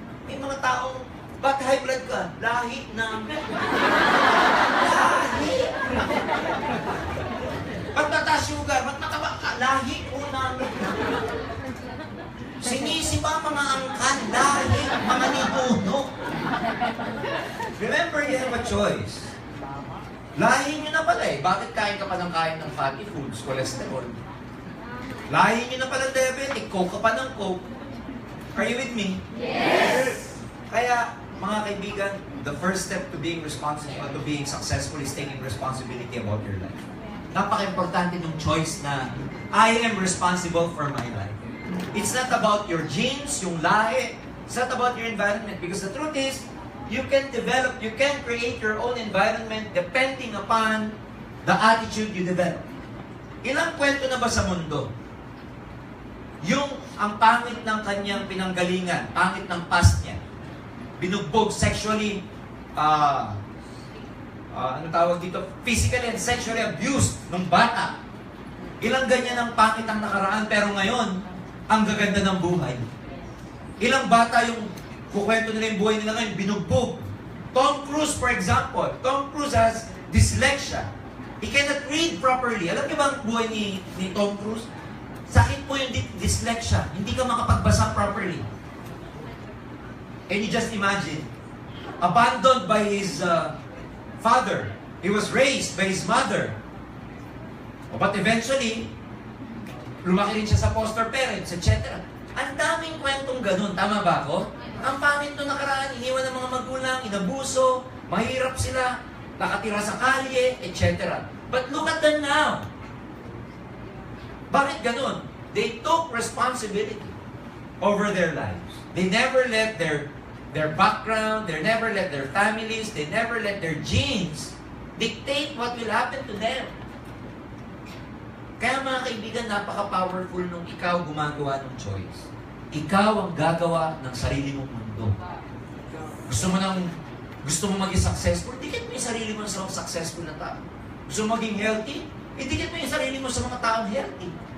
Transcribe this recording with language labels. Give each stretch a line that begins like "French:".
Filipino: May mga taong, ba't high blood ka? Lahi ng... Lahi! Ba't mataas sugar? Ba't mataba ka? Lahi ko ng... Sinisipa mga angkan, lahi, mga nipuno.
English: Remember, you have a choice.
Filipino: Lahi nyo na pala eh. Bakit kain ka pa ng kain ng fatty foods, cholesterol? Lahi nyo na pala diabetic, coke ka pa ng coke.
English: Are you with me? Yes!
Filipino: Kaya, mga kaibigan,
English: the first step to being responsible, to being successful is taking responsibility about your life.
Filipino: Napaka-importante ng choice na
English: I am responsible for my life. It's not about your genes,
Filipino: yung lahi.
English: It's not about your environment. Because the truth is, you can develop, you can create your own environment depending upon the attitude you develop.
Filipino: Ilang kwento na ba sa mundo? Yung ang pangit ng kanyang pinanggalingan, pangit ng past niya, binugbog sexually, ano tawag dito,
English: physically and sexually abused
Filipino: ng bata. Ilang ganyan ang pangit ang nakaraan, pero ngayon, ang gaganda ng buhay. Ilang bata yung kukwento nila yung buhay nila ngayon, binugbog.
English: Tom Cruise, for example. Tom Cruise has dyslexia. He cannot read properly.
Filipino: Alam niyo ba ang buhay ni Tom Cruise? Sakit po yung dyslexia. Hindi ka makapagbasa properly.
English: And you just imagine, abandoned by his father. He was raised by his mother.
Filipino: But eventually, lumaki rin siya sa foster parents, etc. Ang daming kwentong ganun. Tama ba ako? Ang pangit nung nakaraan, iniwan ng mga magulang, inabuso, mahirap sila, nakatira sa kalye, etc.
English: But look at them now.
Filipino: Bakit ganun?
English: They took responsibility over their lives. They never let their background, they never let their families, they never let their genes dictate what will happen to them.
Filipino: Kaya mga kaibigan, napaka-powerful nung ikaw gumagawa ng choice. Ikaw ang gagawa ng sarili mong mundo. Gusto mo maging successful, dikit mo yung sarili mo sa mga successful na tao. Gusto mo maging healthy, dikit mo yung sarili mo sa mga taong healthy.